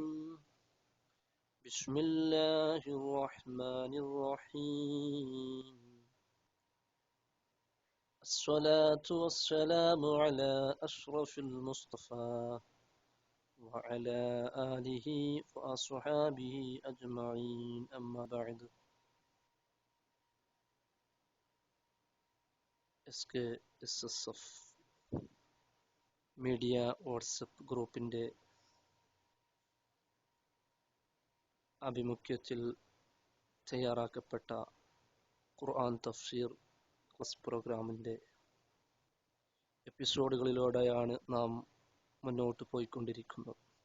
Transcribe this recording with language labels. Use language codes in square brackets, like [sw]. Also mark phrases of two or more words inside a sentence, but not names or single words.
[ar] بسم الله الرحمن الرحيم. الصلاة والسلام على أشرف المصطفى وعلى آله وأصحابه أجمعين أما بعد. [ml] SKSSF മീഡിയ വാട്സപ്പ് ഗ്രൂപ്പിൻ്റെ ആഭിമുഖ്യത്തിൽ തയ്യാറാക്കപ്പെട്ട ഖുർആൻ തഫ്സീർ [en] class programme [ml] എപ്പിസോഡുകളിലൂടെയാണ് നാം മുന്നോട്ട് പോയിക്കൊണ്ടിരിക്കുന്നത്.